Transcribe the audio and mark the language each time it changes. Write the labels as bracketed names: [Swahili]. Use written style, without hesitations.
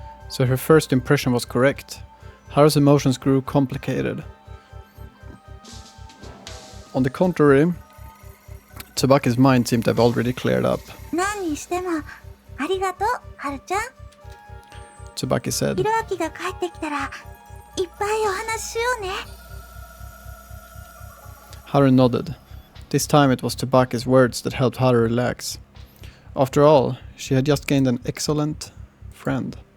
[English] So her first impression was correct. Haru's emotions grew complicated. On the contrary, Tsubaki's mind seemed to have already cleared up. [Japanese] 何にしてもありがとう、はるちゃん。 [English] Tsubaki said. [Japanese] ひろあきが帰ってきたらいっぱいお話ししようね。 [English] Haru nodded. This time it was Tsubaki's words that helped Haru relax. After all, she had just gained an excellent friend.